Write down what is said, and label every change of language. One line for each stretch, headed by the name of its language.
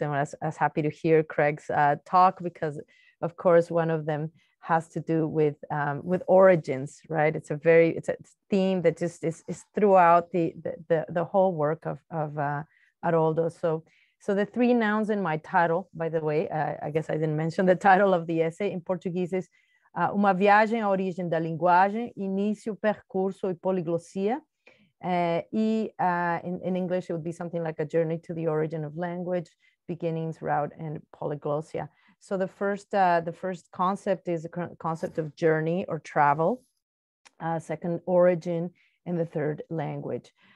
English: And I was happy to hear Craig's talk, because, of course, one of them has to do with origins, right? It's a theme that just is throughout the whole work of Haroldo. So the three nouns in my title, by the way, I guess I didn't mention the title of the essay. In Portuguese is
Portuguese: Uma viagem à origem da linguagem, início, percurso e poliglossia.
English: In English, it would be something like a journey to the origin of language, beginnings, route, and polyglossia. So the first concept is the concept of journey or travel, second, origin, and the third, language.